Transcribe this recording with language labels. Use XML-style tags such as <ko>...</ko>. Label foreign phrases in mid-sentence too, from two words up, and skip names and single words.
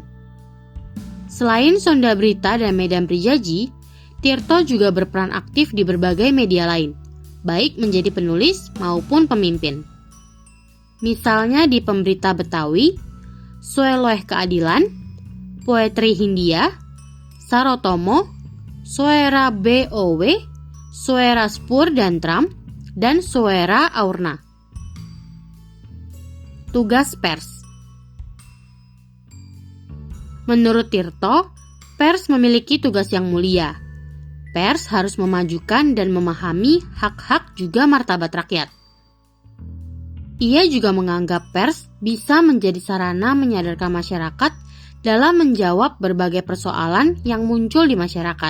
<id>Selain Sunda Berita dan Medan Prijaji, Tirto juga berperan aktif di berbagai media lain, baik menjadi penulis maupun pemimpin. Misalnya di Pemberita Betawi, Soeloeh Keadilan, Poetri Hindia, Sarotomo, Soera BOW, Soera Spur dan Tram, dan Soera Aurna. Tugas pers. Menurut Tirto, pers memiliki tugas yang mulia. Pers harus memajukan dan memahami hak-hak juga martabat rakyat. Ia juga menganggap pers bisa menjadi sarana menyadarkan masyarakat dalam menjawab berbagai persoalan yang muncul di masyarakat.</id>